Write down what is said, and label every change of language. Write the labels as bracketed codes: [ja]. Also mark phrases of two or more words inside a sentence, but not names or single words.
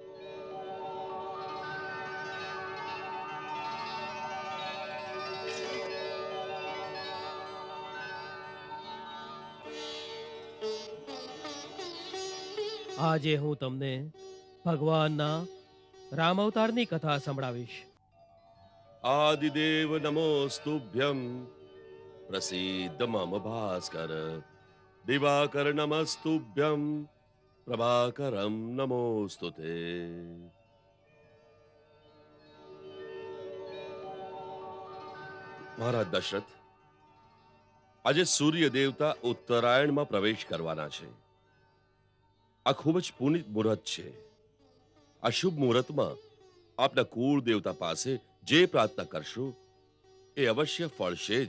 [gu] આજે હું તમને ભગવાનના રામ અવતારની કથા સંભળાવીશ. [sa] आदिदेव नमोस्तुभ्यं प्रसीद मम भास्कर दिवाकर नमस्तुभ्यं प्रभाकरं नमोस्तुते. [gu] મહારાજ દશરથ, આજે સૂર્ય દેવતા ઉત્તરાયણમાં પ્રવેશ કરવાના છે. આ ખૂબ જ પુનિત મુહૂર્ત છે. આ શુભ મુહૂર્તમાં આપના કુળ દેવતા પાસે જે પ્રાર્થના કરશો એ અવશ્ય ફળશે જ.